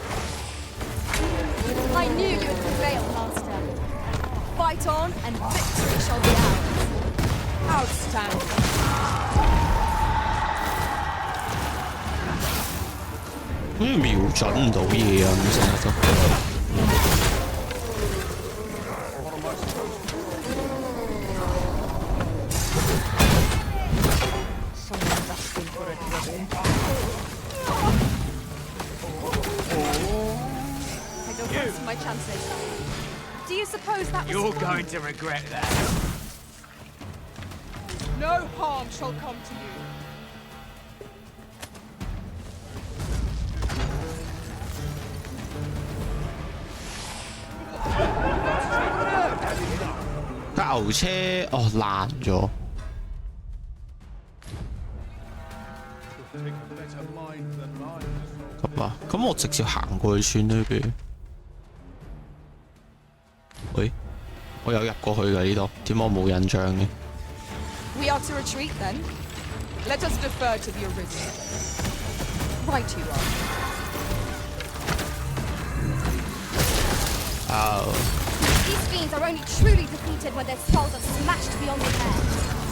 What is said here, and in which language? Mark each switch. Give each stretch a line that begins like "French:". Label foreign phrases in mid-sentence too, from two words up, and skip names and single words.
English: I knew you would prevail, Master. Fight on, and victory shall be ours. Outstanding.
Cantonese: 好似瞄準唔到嘢啊！咁成日都。
English: Someone's asking for a dribble. I don't fancy my chances. Do you suppose that was You're fun? going to regret that. No harm shall come to you.
Cantonese: 架牛車哦爛咗。咁啊，咁我直接行過去算啦，不如。喂，我有入過去㗎呢度，點解我冇印象嘅？
English: We are to retreat then. Let us defer to the Arisen. Right you are. Oh. These fiends are only truly defeated when their skulls are smashed beyond repair.